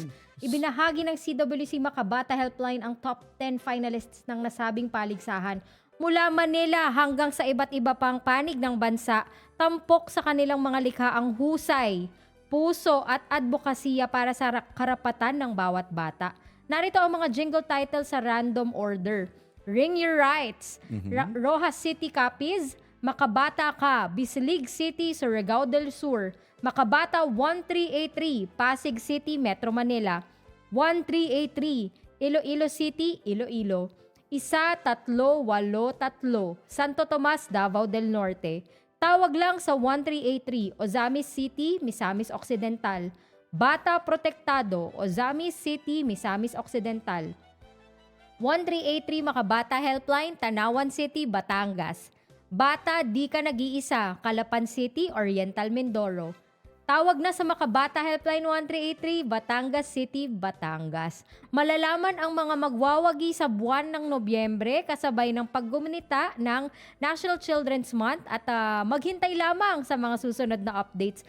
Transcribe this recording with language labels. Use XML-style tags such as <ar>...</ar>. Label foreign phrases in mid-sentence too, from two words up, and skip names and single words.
<tl>Ibinahagi ng CWC Makabata Helpline ang</tl> <en>top 10 finalists</en> <tl>ng nasabing paligsahan. Mula Manila hanggang sa iba't iba pang panig ng bansa, tampok sa kanilang mga likha ang husay, puso at advokasya para sa karapatan ng bawat bata. Narito ang mga</tl> <en>jingle titles</en> <tl>sa</tl> <en>random order. Ring Your Rights,</en> <tl>Rojas City Capiz, Makabata Ka, Bislig City, Surigao del Sur, Makabata 1383, Pasig City, Metro Manila, 1383, Iloilo City, Iloilo, 1383, Santo Tomas, Davao del Norte. Tawag lang sa 1383, Ozamis City, Misamis Occidental, Bata Protektado, Ozamis City, Misamis Occidental, 1383 Makabata Helpline, Tanawan City, Batangas. Bata, di ka nag-iisa, Calapan City, Oriental Mindoro. Tawag na sa Makabata Helpline 1383, Batangas City, Batangas. Malalaman ang mga magwawagi sa buwan ng Nobyembre kasabay ng paggumunita ng National Children's Month at maghintay lamang sa mga susunod na updates.</tl>